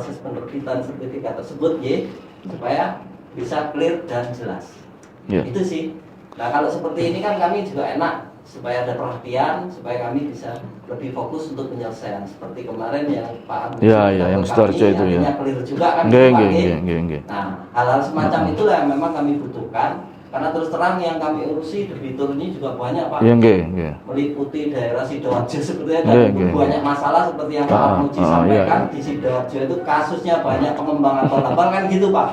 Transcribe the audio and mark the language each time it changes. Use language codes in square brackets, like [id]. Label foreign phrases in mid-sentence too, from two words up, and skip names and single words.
[id] proses penerbitan sertifikat tersebut nggih, supaya bisa clear dan jelas. Iya. Itu sih. Nah, kalau seperti ini kan kami juga enak supaya ada perhatian, supaya kami bisa lebih fokus untuk penyelesaian seperti kemarin yang Pak Abu Iya, iya, yang Sidoarjo itu, ya. clear juga kan Nggih, Pak, nggih, nggih. nggih, nggih. Nah, hal-hal semacam itulah yang memang kami butuhkan karena terus terang yang kami urusi debitur ini juga banyak Pak. Iya, nggih, nggih. Meliputi daerah Sidoarjo sebetulnya dan Nggih, nggih. banyak masalah seperti yang Pak Muji sampaikan iya. di Sidoarjo itu kasusnya banyak pengembangan abal-abal kan gitu Pak.